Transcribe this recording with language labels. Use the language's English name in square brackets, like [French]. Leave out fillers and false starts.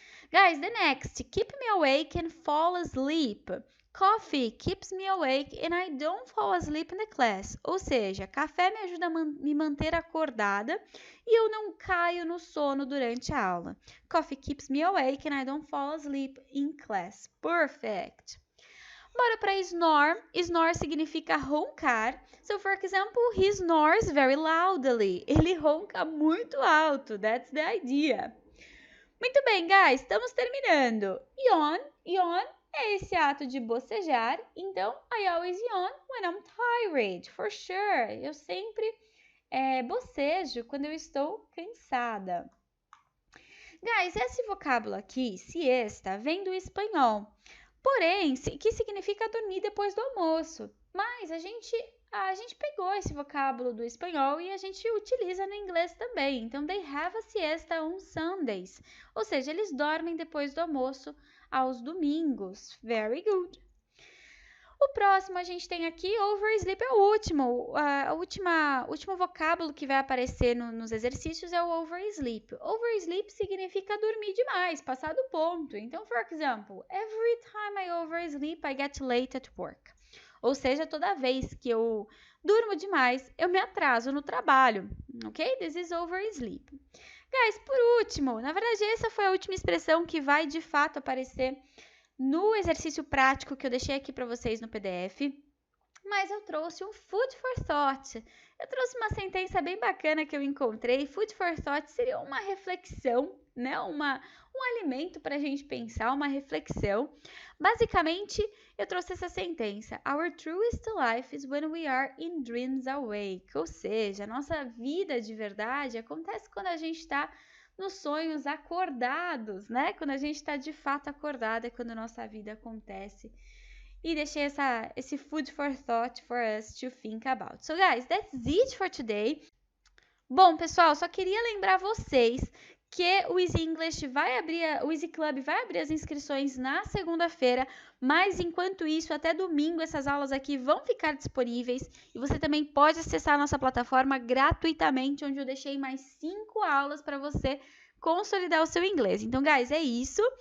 [English] Guys, the next, keep me awake and fall asleep. Coffee keeps me awake and I don't fall asleep in the class. [Portuguese] Ou seja, café me ajuda a me manter acordada e eu não caio no sono durante a aula. [English] Coffee keeps me awake and I don't fall asleep in class. Perfect. [Portuguese] Bora para snore. Snore significa roncar. [English] So, for example, he snores very loudly. [Portuguese] Ele ronca muito alto. [English] That's the idea. [Portuguese] Muito bem, guys, estamos terminando. Yawn é esse ato de bocejar. Então, [English] I always yawn when I'm tired, for sure. [Portuguese] Eu sempre bocejo quando eu estou cansada. Guys, esse vocábulo aqui, siesta, vem do espanhol. Porém, que significa dormir depois do almoço. Mas a gente pegou esse vocábulo do espanhol e a gente utiliza no inglês também. [English] Então, they have a siesta on Sundays. [Portuguese] Ou seja, eles dormem depois do almoço aos domingos. [English] Very good. [Portuguese] O próximo a gente tem aqui, oversleep é o último. O último vocábulo que vai aparecer nos exercícios é o oversleep. Oversleep significa dormir demais, passar do ponto. Então, [English] for example, every time I oversleep, I get late at work. [Portuguese] Ou seja, toda vez que eu durmo demais, eu me atraso no trabalho, ok? [English] This is oversleep. [Portuguese] Guys, por último, na verdade essa foi a última expressão que vai de fato aparecer no exercício prático que eu deixei aqui para vocês no PDF. Mas eu trouxe um food for thought. Eu trouxe uma sentença bem bacana que eu encontrei. Food for thought seria uma reflexão, né? Um alimento para a gente pensar, uma reflexão. Basicamente, eu trouxe essa sentença. [English] Our truest life is when we are in dreams awake. [Portuguese] Ou seja, a nossa vida de verdade acontece quando a gente está nos sonhos acordados, né? Quando a gente está de fato acordado é quando a nossa vida acontece. E deixei esse food for thought [English] for us to think about. So, guys, that's it for today. [Portuguese] Bom, pessoal, só queria lembrar vocês que o Easy English o Easy Club vai abrir as inscrições na segunda-feira, mas enquanto isso, até domingo, essas aulas aqui vão ficar disponíveis e você também pode acessar a nossa plataforma gratuitamente, onde eu deixei mais 5 aulas para você consolidar o seu inglês. Então, guys, é isso.